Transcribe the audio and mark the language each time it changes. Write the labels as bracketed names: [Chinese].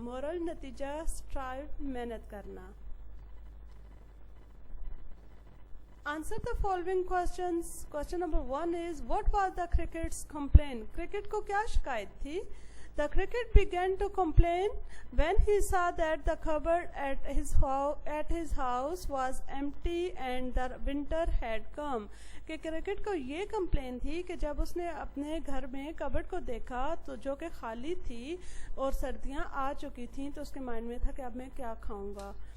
[Urdu] moral نتیجہ strive محنت کرنا. [English] Answer the following questions. Question number 1 is what was the cricket's complaint? cricket [Urdu] کو کیا شکایت تھی؟ [English] The cricket began to complain when he saw that the cupboard at his house was empty and the winter had come. [Urdu] کہ cricket کو یہ complain تھی کہ جب اس نے اپنے گھر میں کبڈ کو دیکھا تو جو کہ خالی تھی اور سردیاں آ چکی تھیں, تو اس کے مائنڈ میں تھا کہ اب میں کیا کھاؤں گا.